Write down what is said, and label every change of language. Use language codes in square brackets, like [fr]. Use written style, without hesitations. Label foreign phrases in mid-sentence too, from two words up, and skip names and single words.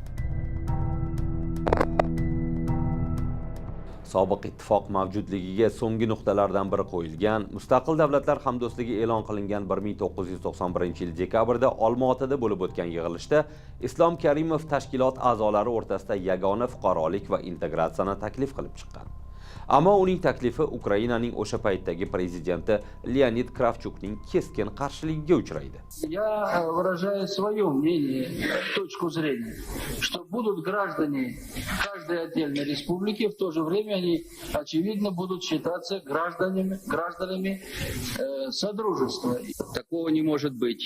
[uz] Sobiq ittifoq mavjudligiga so'nggi nuqtalardan biri qo'yilgan, Mustaqil davlatlar hamdo'stligi e'lon qilingan 1991-yil dekabrda Olmaotada bo'lib o'tgan yig'ilishda Islom Karimov tashkilot a'zolari o'rtasida yagona fuqarolik va integratsiyani taklif qilib chiqqan. Ammo uning taklifi Ukrainaning o'sha paytdagi prezidenti Leonid Kravchukning keskin qarshiligiga uchraydi. [ru] Я выражаю свое мнение, точку зрения, что будут граждане каждой отдельной республики, в то же время они, очевидно, будут считаться гражданами Содружества. Такого не может быть.